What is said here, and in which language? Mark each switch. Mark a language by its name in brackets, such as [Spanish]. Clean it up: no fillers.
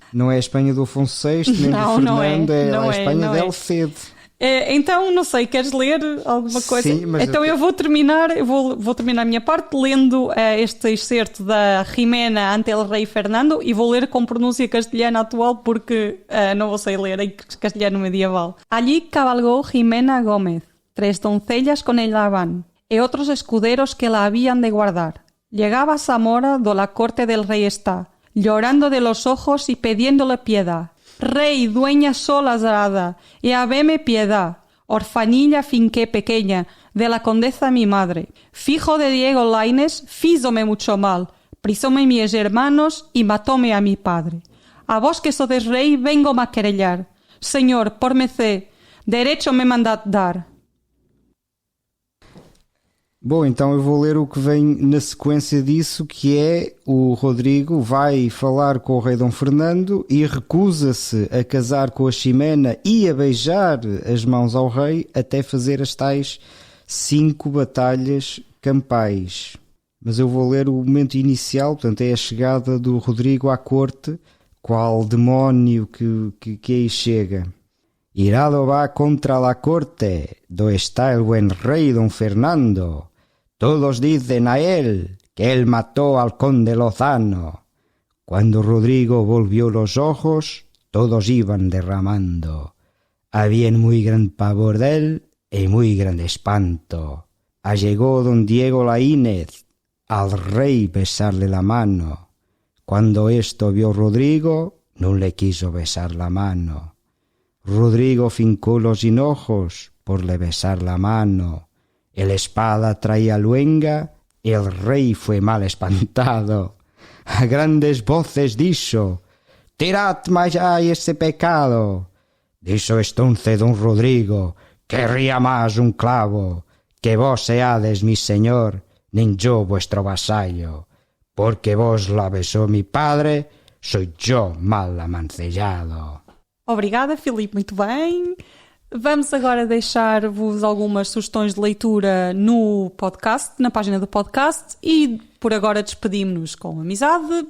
[Portuguese] Não é a Espanha do Afonso VI, nem do Fernando, é a Espanha del Cid. Então, não sei, queres ler alguma coisa? Sim, mas então eu vou terminar a minha parte lendo este excerto da Jimena ante el rei Fernando e vou ler com pronúncia castelhana atual porque não vou sei ler em castelhano medieval. [Spanish] Allí cabalgó Jimena Gómez, 3 doncellas con ella van, e otros escuderos que la habían de guardar. Llegaba a Zamora do la corte del rey está, llorando de los ojos y pidiéndole piedad. Rey, dueña sola arada, y habeme piedad, orfanilla finqué pequeña, de la condesa mi madre. Fijo de Diego Lainez, fízome mucho mal, prisóme mis hermanos y matóme a mi padre. A vos que sodes rey, vengo a querellar. Señor, por merced, derecho me mandad dar. [Portuguese] Bom, então eu vou ler o que vem na sequência disso, que é o Rodrigo vai falar com o rei Dom Fernando e recusa-se a casar com a Ximena e a beijar as mãos ao rei até fazer as tais 5 batalhas campais. Mas eu vou ler o momento inicial, portanto é a chegada do Rodrigo à corte, qual demónio que aí chega. [Spanish] Irado va contra la corte, do está el buen rey Don Fernando. Todos dicen a él que él mató al conde Lozano. Cuando Rodrigo volvió los ojos, todos iban derramando. Había muy gran pavor de él y muy gran espanto. Allegó don Diego Laínez al rey besarle la mano. Cuando esto vio Rodrigo, no le quiso besar la mano. Rodrigo fincó los hinojos por le besar la mano. El espada traía luenga y el rey fue mal espantado. A grandes voces dijo: tirad más allá ese pecado. Dijo entonces don Rodrigo: querría más un clavo, que vos seades mi señor, ni yo vuestro vasallo. Porque vos la besó mi padre, soy yo mal amancillado. [Portuguese] Obrigada, Filipe, muito bem. Vamos agora deixar-vos algumas sugestões de leitura no podcast, na página do podcast, e por agora despedimos-nos com amizade.